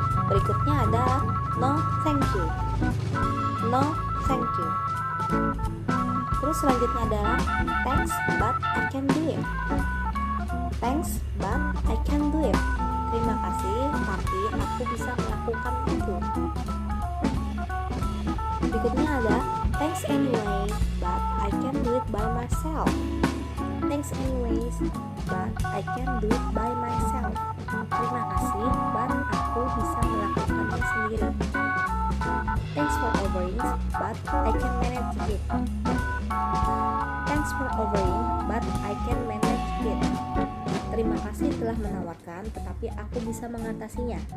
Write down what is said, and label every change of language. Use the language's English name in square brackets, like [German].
[Indonesian] Berikutnya ada [English] no thank you. No thank you. [Indonesian] Terus selanjutnya adalah [English] thanks but I can do it. Thanks but I can do it. [Indonesian] Terima kasih tapi aku bisa melakukan itu. Berikutnya ada [English] thanks anyway but I can do it by myself. Thanks anyways but I can do it by myself. [Indonesian] Terima kasih [English] but [Indonesian] aku bisa melakukannya sendiri. [English] Thanks for offering but I can manage it. Thanks for offering but I can manage it. [Indonesian] Terima kasih telah menawarkan tetapi aku bisa mengatasinya.